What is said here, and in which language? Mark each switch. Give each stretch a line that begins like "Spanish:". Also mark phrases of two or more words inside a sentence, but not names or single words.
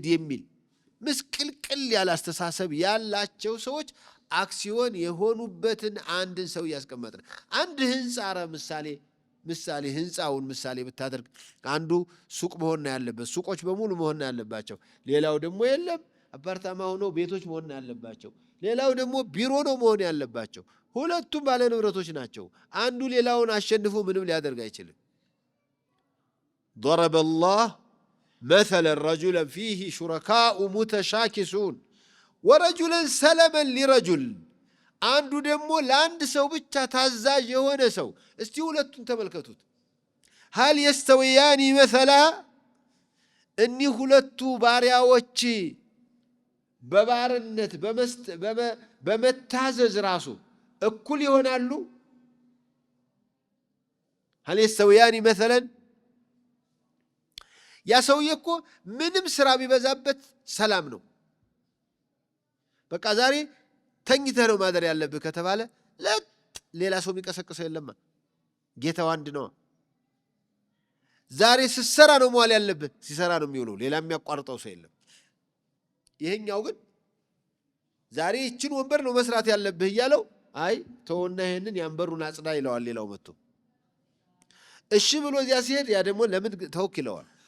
Amharic: የሚል ምስቅልቅል ያለ አስተሳሰብ ያላቸው ሰዎች አክሲዮን የሆኑበትን አንድን ሰው ያስቀመጥን። አንድ ህንጻ ምሳሌ ህንጻውን ምሳሌ ብታደርግ አንዱ ሱቅ መሆን ያለበት ሱቆች በሙሉ መሆን ያለባቸው፣ ሌላው ደግሞ የለም አፓርታማ ሆኖ ቤቶች መሆን ያለባቸው፣ ሌላው ደግሞ ቢሮ ነው መሆን ያለባቸው። ሁለቱም ባለ ንብረቶች ናቸው። አንዱ ሌላውን አሸንፎ ምንም ሊያደርግ አይችልም።
Arabic: ضرب الله مثلا رجلا فيه شركاء متشاكسون ورجلا سلما لرجل
Amharic: አንዱ ደግሞ ለአንድ ሰው ብቻ ታዛዥ የሆነ ሰው። እስቲ ሁለቱን ተመልከቱት።
Arabic: هل يستويان مثلا
Amharic: እኒህ ሁለቱ ባሪያዎች በባርነት በመታዘዝ ራሱ እኩል ይሆናሉ?
Arabic: هل يستويان مثلا
Amharic: ያ ሰውዬ እኮ ምንም ስራ ቢበዛበት ሰላም ነው። በቃ ዛሬ ተኝተህ ነው ማደር ያለብህ ከተባለ ሌላ ሰው የሚቀሰቅሰው የለማ፣ ጌታው አንድ ነው። ዛሬ ስትሰራ ነው መዋል ያለብህ፣ ሲሰራ ነው የሚውለው፣ ሌላ የሚያቋርጠው ሰው የለም። ይሄኛው ግን ዛሬ ይችን ወንበር ነው መስራት ያለብህ እያለው አይ ተወና ይሄንን ያንበሩን አጽዳ ይለዋል ሌላው መጥቶ። እሺ ብሎ እዚያ ሲሄድ ያ ደግሞ ለምን ተውክ ይለዋል።